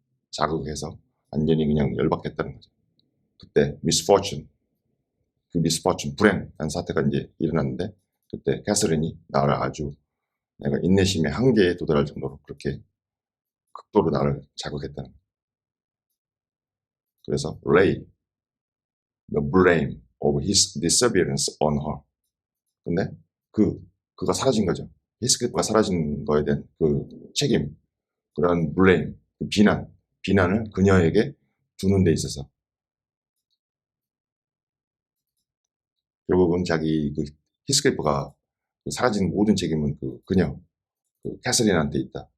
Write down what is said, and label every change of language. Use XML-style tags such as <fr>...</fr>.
<ko>자극해서 완전히 그냥 열받겠다는 거죠. 그때 misfortune, 불행한 사태가 이제 일어났는데 그때 캐서린이 나를 아주 내가 인내심의 한계에 도달할 정도로 그렇게 극도로 나를 자극했다는 거예요.</ko> <en>그래서 lay the blame of his disappearance on her.</en> <ko>근데 그가 사라진 거죠. 히스클리프가 사라진 거에 대한 그 책임, 그런 blame, 그 비난을 그녀에게 두는 데 있어서 결국은 자기 히스클리프가 사라진 모든 책임은 그녀, 캐서린한테 있다.</ko>